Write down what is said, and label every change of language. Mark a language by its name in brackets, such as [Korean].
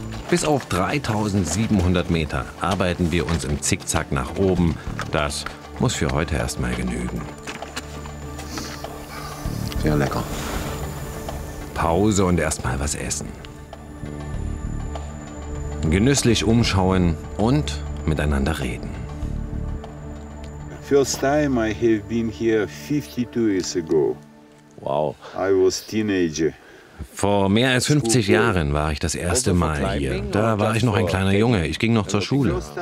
[German] Bis auf 3700 Meter arbeiten wir uns im Zickzack nach oben. Das muss für heute erstmal genügen. Sehr lecker. Pause und erstmal was essen. Genüsslich umschauen und miteinander reden. [English] First time I have been here 52 years ago. Wow. I was teenager. [German] Vor mehr als 50 Jahren war ich das erste Mal hier. Da war ich noch ein kleiner Junge. Ich ging noch zur Schule.